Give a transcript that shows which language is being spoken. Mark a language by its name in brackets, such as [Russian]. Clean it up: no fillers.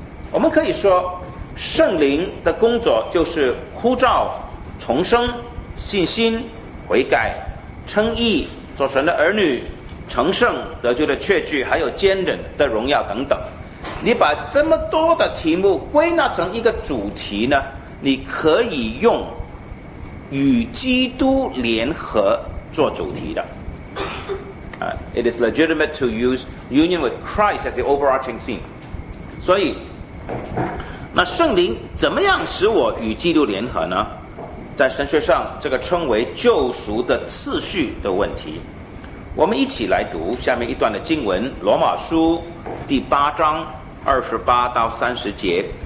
[Chinese] 我们可以说，圣灵的工作就是呼召、重生、信心、悔改、称义、做神的儿女、成圣、得救的确据，还有坚忍的荣耀等等。你把这么多的题目归纳成一个主题呢，你可以用与基督联合做主题的。 [English] It is legitimate to use union with Christ as the overarching theme。 [Chinese] 所以那圣灵怎么样使我与基督联合呢？在神学上这个称为救赎的次序的问题。我们一起来读下面一段的经文，罗马书第八章28-30节。